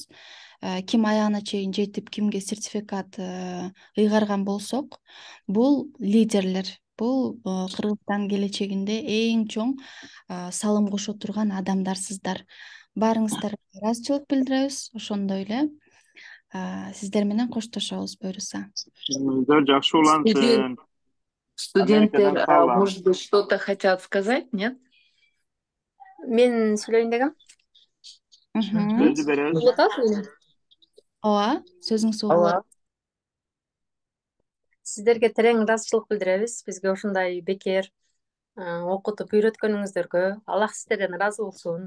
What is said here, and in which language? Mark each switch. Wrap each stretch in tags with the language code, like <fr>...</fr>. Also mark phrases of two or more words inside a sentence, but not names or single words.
<ky>Ким аягына чейин жетип, кимге сертификат ыйгарган болсок, бул лидерлер, бул Кыргызстан келечегинде эң чоң салым кошо турган адамдарсыздар. Баарыңыздарга ыраазычылык билдиребиз. Ошондой эле сиздер менен коштошобуз буюрса. Жакшы улансын. Студенттер,</ky> <ru>может быть, что-то хотят сказать, нет?</ru> <ky>Мен сүйлөйүн дегем. Сөздү беребиз. Угуп атасызбы? Ооба, сөзүңүз угулат. Сиздерге терең ыраазычылык билдиребиз. Бизге ушундай бекер окутуп үйрөткөнүңүздөргө Аллах сиздерден ыраазы болсун.</ky>